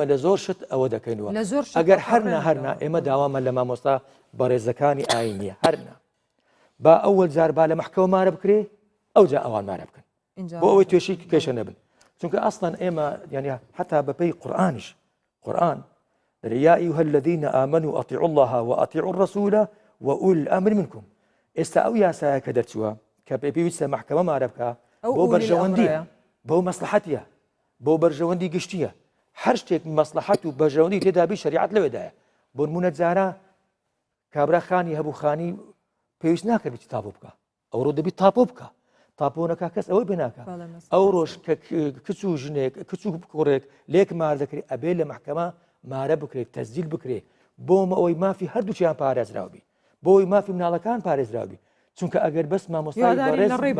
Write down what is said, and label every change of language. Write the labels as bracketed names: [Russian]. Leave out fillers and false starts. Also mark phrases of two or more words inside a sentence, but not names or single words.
[Central Kurdish] لە زۆر شت ئەوە دەکەینەوە ئەگەر هەرنا ئێمە داوامە لە مامۆستا بەڕێزەکانی ئاینیە هەرنا با ئەوەل جار با لە محکەمە مارە بکرێ ئەو جا ئەوان مارە بکەن بۆ ئەوەی توێشی کێشە نەبن چونکە ئەسڵەن ئێمە یعنی حتا بەپەی قورئانیش قورئان [Arabic] يا أيها الذين آمنوا أطيعوا الله وأطيعوا الرسول وأولي الأمر منكم [Central Kurdish] ئێستا ئەو یاسایە کە دەرچووە کە پێویستە محکەمە مارە بکە بۆ بەرژەوەندیە بۆ مەسلحەتیە بۆ بەرژەوەندی گشتیە هەر شتێک مەسلحەت و بەرژەوەندی تێدابی شریعەت لەوێدایە بۆ نمونە جارە کابرا خانی هەبوو خانی پێویست ناکە بچی تاپۆ بکە ئەوڕۆ دەبی تاپۆ بکە تاپۆنەکە کەس ئەوەی بێناکە ئەو ڕۆژ کە کچ و ژنێک کچ و کوڕێک لێک مار دەکرێت ئەبێ لە محکەمە مارە بکرێت تەسجیل بکرێت بۆمە ئەوەی مافی هەردووچیان پارێزراوبی بۆی مافی مناڵەکان پارێزراوبی چونکە ئەگەر بەس مامۆستای بەڕێز